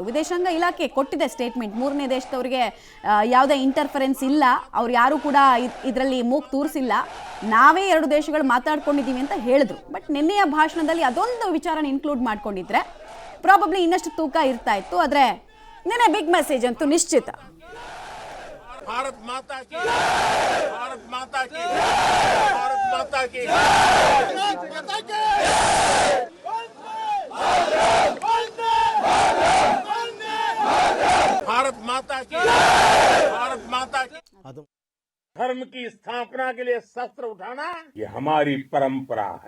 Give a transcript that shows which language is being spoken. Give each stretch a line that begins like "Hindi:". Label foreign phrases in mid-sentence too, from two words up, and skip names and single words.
Kannada: ವಿದೇಶಾಂಗ ಇಲಾಖೆ ಕೊಟ್ಟಿದೆ ಸ್ಟೇಟ್ಮೆಂಟ್, ಮೂರನೇ ದೇಶದವರಿಗೆ ಯಾವುದೇ ಇಂಟರ್ಫರೆನ್ಸ್ ಇಲ್ಲ, ಅವ್ರು ಯಾರು ಕೂಡ ಇದರಲ್ಲಿ ಮೂಗು ತೂರಿಸಿಲ್ಲ, ನಾವೇ ಎರಡು ದೇಶಗಳು ಮಾತಾಡ್ಕೊಂಡಿದ್ದೀವಿ ಅಂತ ಹೇಳಿದ್ರು. ಬಟ್ ನಿನ್ನೆಯ ಭಾಷಣದಲ್ಲಿ ಅದೊಂದು ವಿಚಾರನ ಇನ್ಕ್ಲೂಡ್ ಮಾಡ್ಕೊಂಡಿದ್ರೆ ಪ್ರಾಬಬ್ಲಿ ಇನ್ನಷ್ಟು ತೂಕ ಇರ್ತಾ ಇತ್ತು. ಆದ್ರೆ ನಿನ್ನೆ
English: big message
Kannada: ಅಂತೂ ನಿಶ್ಚಿತ.
Hindi: भारत माता की, भारत माता की, भारत माता की, भारत माता की, भारत माता की। धर्म की स्थापना के लिए शस्त्र उठाना ये हमारी परंपरा है।